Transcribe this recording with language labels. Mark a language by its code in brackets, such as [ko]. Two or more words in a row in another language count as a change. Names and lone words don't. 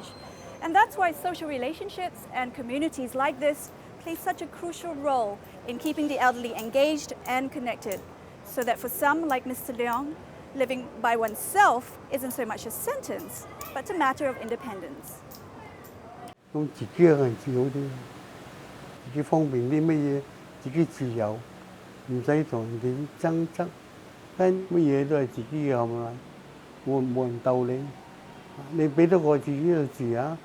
[en] And that's why social relationships and communities like this play such a crucial role in keeping the elderly engaged and connected, so that for some, like Mr. Leong, living by oneself isn't so much a sentence, but a matter of independence. [yue] 咁自己嘅人自好啲，自己方便啲乜嘢，自己自由，唔使同人哋爭執。乜嘢都係自己嘅，係咪？冇人鬥你，你俾得我自己去住啊？